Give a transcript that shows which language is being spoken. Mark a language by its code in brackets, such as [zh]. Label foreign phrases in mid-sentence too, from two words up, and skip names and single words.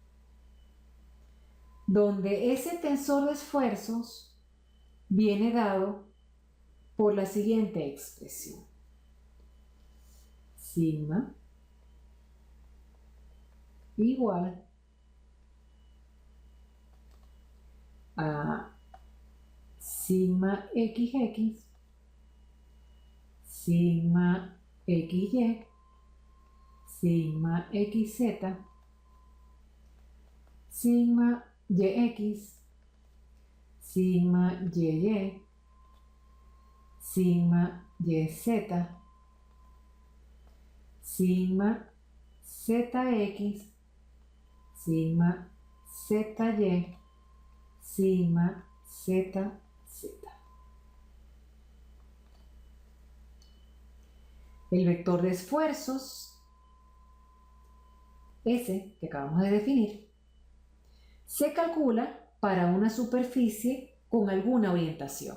[es] donde ese tensor de esfuerzos viene dado por la siguiente expresión: sigma igual a sigma XX, sigma XY, sigma XZ, sigma YX, sigma YY, sigma YZ, sigma ZX, sigma ZY, sigma ZZ. El vector de esfuerzos, S, que acabamos de definir, se calcula para una superficie con alguna orientación.